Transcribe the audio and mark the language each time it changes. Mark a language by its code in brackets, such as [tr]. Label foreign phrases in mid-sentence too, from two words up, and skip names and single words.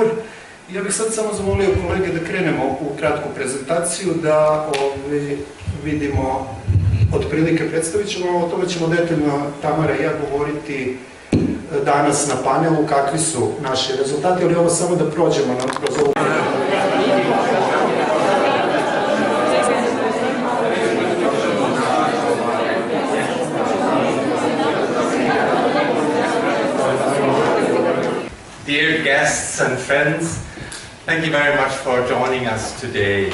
[hr] Ja bih sad samo zamolio kolege da krenemo u kratku prezentaciju, da vidimo otprilike, predstavit ćemo, o tome ćemo detaljno Tamara i ja govoriti danas na panelu, kakvi su naši rezultati, ali ovo samo da prođemo kroz ovu. [en] Dear guests and friends, thank you very much for joining us today.